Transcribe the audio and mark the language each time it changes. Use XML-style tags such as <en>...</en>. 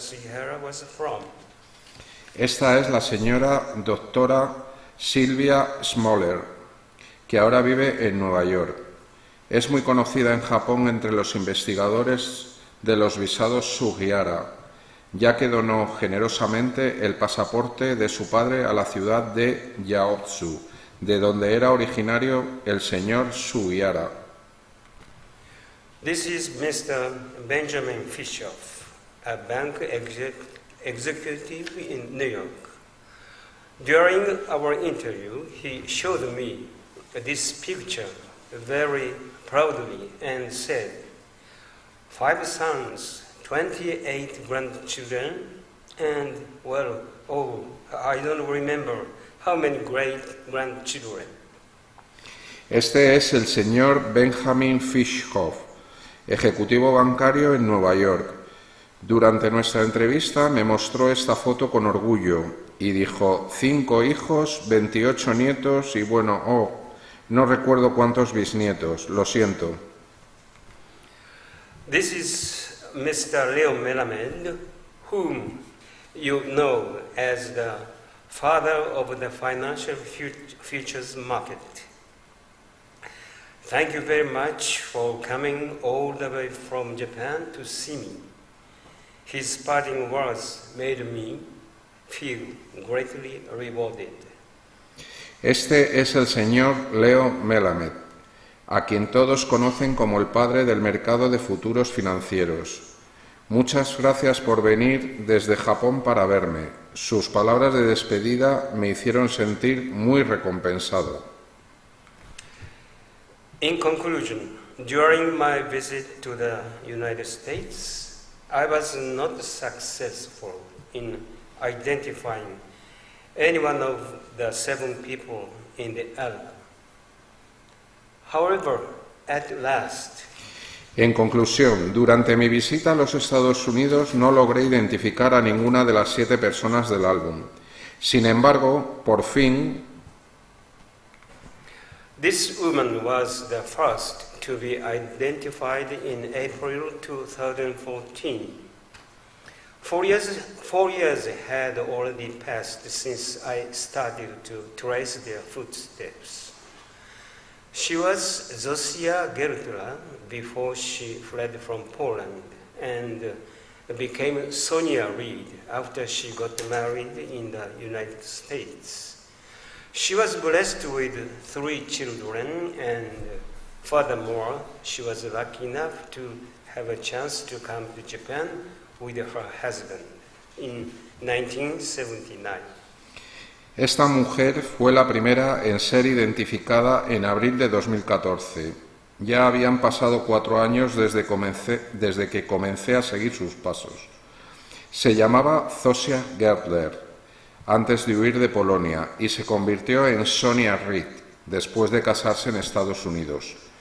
<en>Sugihara was from.</en> <es>Esta es la señora doctora Sylvia Smoller, que ahora vive en Nueva York. Es muy conocida en Japón entre los investigadores de los visados Sugihara, ya que donó generosamente el pasaporte de su padre a la ciudad de Yaozu, de donde era originario el señor Sugihara.</es> <en>This is Mr. Benjamin Fishoff, a bank executive in New York. During our interview, he showed me this picture very proudly and said, 5 sons, 28 grandchildren, and, well, I don't remember how many great-grandchildren.</en> <es>Este es el señor Benjamin Fishoff, ejecutivo bancario en Nueva York. Durante nuestra entrevista me mostró esta foto con orgullo y dijo, 5 hijos, 28 nietos y bueno, no recuerdo cuántos bisnietos, lo siento.</es> <en>This is Mr. Leo Melamed, whom you know as the father of the financial futures market. Thank you very much for coming all the way from Japan to see me. His parting words made me feel greatly rewarded.</en> <es>Este es el señor Leo Melamed, a quien todos conocen como el padre del mercado de futuros financieros. Muchas gracias por venir desde Japón para verme. Sus palabras de despedida me hicieron sentir muy recompensado.</es> <en>In conclusion, during my visit to the United States, I was not successful in identifying any one of the 7 people in the album. However, at last,</en> <es>En conclusión, durante mi visita a los Estados Unidos no logré identificar a ninguna de las 7 personas del álbum. Sin embargo, por fin,</es> <en>this woman was the first to be identified in April 2014. 4 years had already passed since I started to trace their footsteps. She was Zosia Gertula before she fled from Poland and became Sonia Reed after she got married in the United States. She was blessed with 3 children, and furthermore, she was lucky enough to have a chance to come to Japan with her husband in 1979.</en> <es>esta mujer fue la primera en ser identificada en abril de 2014. Ya habían pasado 4 años desde que comencé a seguir sus pasos. Se llamaba Zosia Gertler antes de huir de Polonia y se convirtió en Sonia Reed después de casarse en Estados Unidos.</es>